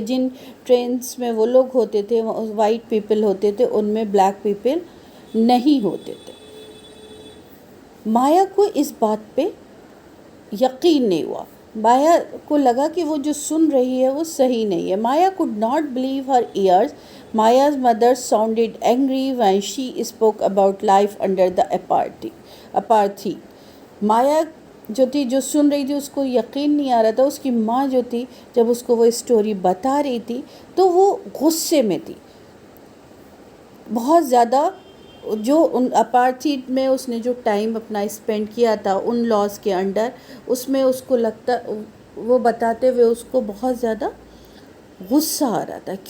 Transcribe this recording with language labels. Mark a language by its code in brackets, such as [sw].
[hi] जिन trains में वो लोग होते थे वाइट पीपल होते थे, उनमें ब्लैक पीपल नहीं होते थे. माया को इस बात पे यकीन नहीं हुआ. माया को लगा कि वो जो सुन रही है वो सही नहीं है. [en] Maya could not believe her ears. Maya's mother sounded angry when she spoke about life under the apartheid. [hi] माया जो थी, जो सुन रही थी, उसको यकीन नहीं आ रहा था. उसकी माँ जो थी जब उसको वो स्टोरी बता रही थी तो वो गुस्से में थी बहुत ज़्यादा. जो उन अपार्थीड में उसने जो टाइम अपना स्पेंड किया था उन लॉज के अंडर, उसमें उसको लगता, वो बताते हुए उसको बहुत ज़्यादा गुस्सा आ रहा था.